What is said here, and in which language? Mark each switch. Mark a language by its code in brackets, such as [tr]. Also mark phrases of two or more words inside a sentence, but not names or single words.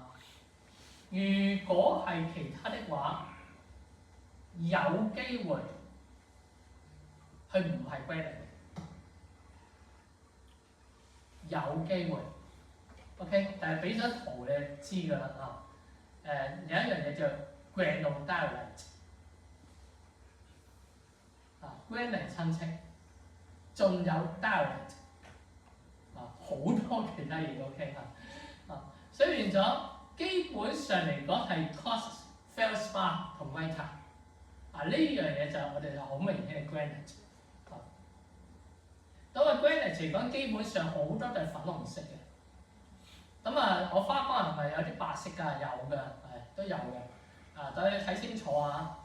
[yue] 如果係其他的話，有機會佢唔係 grain 嚟嘅，有機會 OK， 但係俾咗圖你知㗎啦有一樣嘢叫 granodiorite granite 親戚，仲有 diorite 好多其他嘢 OK 所以變咗基本上嚟講係 [en] coarser、feldspar [yue] 同 mica 呢樣嘢就我哋就好明顯係 granite granite 嚟講基本上好多都係粉紅色嘅。我花崗岩係有啲白色㗎，有嘅都有嘅等你睇清楚啊！